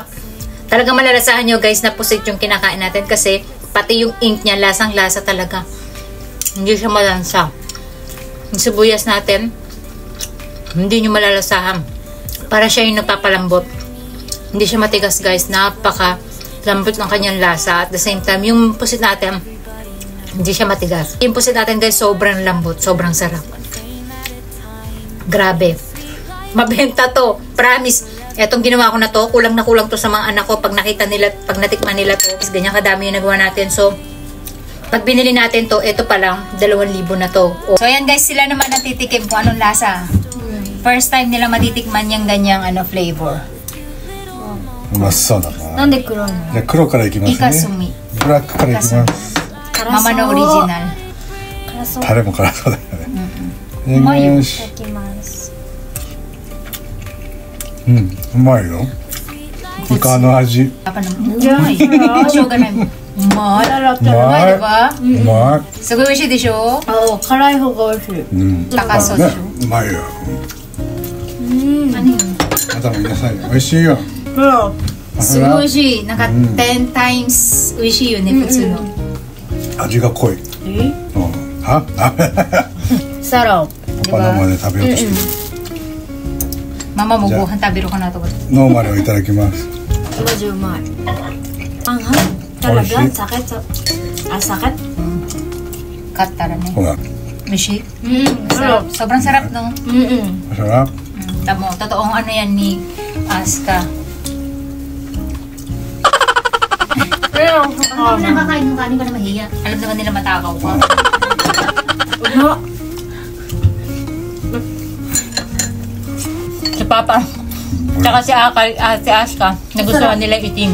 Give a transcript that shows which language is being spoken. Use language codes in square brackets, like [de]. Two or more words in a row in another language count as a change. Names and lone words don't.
[tl] Talagang malalasahan nyo, guys, na pusit yung kinakain natin kasi pati yung ink niya, lasang-lasa talaga. Hindi siya malansa. Yung sibuyas natin, hindi nyo malalasahan. Para siya yung nagpapalambot. Hindi siya matigas, guys. Napaka lambot ng kanyang lasa. [en] At the same time, [tl] yung pusit natin, hindi siya matigas. Yung pusit natin, guys, sobrang lambot. Sobrang sarap. Grabe. Mabenta to. Promise. Etong ginawa ko na to, kulang na kulang to sa mga anak ko. Pag nakita nila, pag natikman nila to, ganyan kadami yung nagawa natin. So, pag binili natin to, ito pa lang, 2,000 na to. So, ayan, guys, sila naman natitikim kung anong lasa. [en] First time [tl] nila matitikman yung ganyang flavor. [ja] うまそうだな。なんで黒いの？じゃあ黒からいきますね。イカスミ。ブラックからいきます。ママのオリジナル。辛そう。タレも辛そうだよね。うまいよ。よし。いただきます。うん、うまいよ。イカの味。 [tl] Apa naman? Umay. Show ka na. Umay. Umay, diba? [ja] うまい。すごい美味しいでしょ？辛い方が美味しい。うん。高そうでしょ？うまいよ。何？またも皆さん美味しいよ。すごい美味しい。なんか [en] 10 times [ja] 美味しいよね、普通の。味が濃い。うん。あ？ [tl] Sarap. Diba? [ja] 生で食べようとしてる。ママもご飯食べるかなと思って。ノーマルをいただきます。マジうまい。 [tl] Anghang. Talaga? Oishi. Sakit. Sakit? Cut tara ne. [ja] ほら。 [tl] Mishi? Sarap. Sobrang sarap, no? Masarap. Tamo, totoong ano yan ni Aska. Ano nakakain ng kanin ka na mahiya? Alam naman nila matakaw ka. Si Papa, Tsaka si Aska, nagustuhan nila itim.